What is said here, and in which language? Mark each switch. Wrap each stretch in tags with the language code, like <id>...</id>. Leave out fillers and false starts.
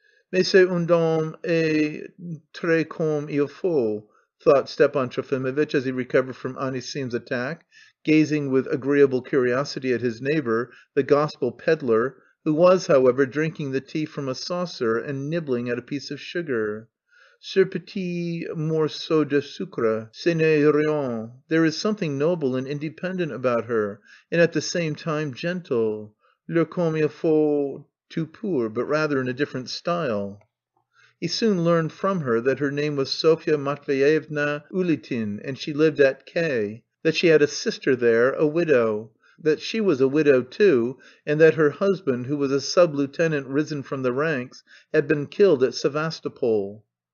<fr>"Mais c'est un homme et très comme il faut,"</fr> <en>thought Stepan Trofimovitch as he recovered from Anisim's attack, gazing with agreeable curiosity at his neighbour, the gospel pedlar, who was, however, drinking the tea from a saucer and nibbling at a piece of sugar.</en> <fr>"Ce petit morceau de sucre, ce n'est rien.</fr> <en>There is something noble and independent about her, and at the same time gentle.</en> <fr>Le comme il faut tout pur,</fr> <en>but rather in a different style." He soon learned from her that her name was Sofya Matveyevna Ulitin, and she lived at K., that she had a sister there, a widow, that she was a widow too, and that her husband, who was a sub-lieutenant risen from the ranks, had been killed at Sevastopol.</en>